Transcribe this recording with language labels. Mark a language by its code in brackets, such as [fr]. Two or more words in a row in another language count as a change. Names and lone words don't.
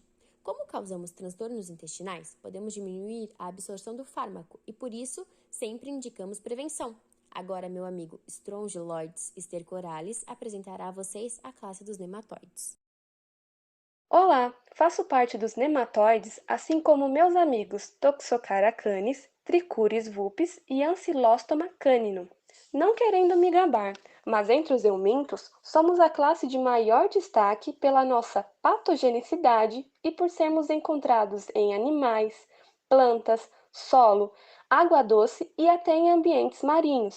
[pt] Como causamos transtornos intestinais, podemos diminuir a absorção do fármaco e, por isso, sempre indicamos prevenção. Agora, meu amigo Strongyloides stercoralis apresentará a vocês a classe dos nematóides. Olá, faço parte dos nematóides, assim como meus amigos Toxocara canis, Trichuris vulpes e Ancylostoma caninum. Não querendo me gabar, mas entre os eumintos, somos a classe de maior destaque pela nossa patogenicidade e por sermos encontrados em animais, plantas, solo, água doce e até em ambientes marinhos.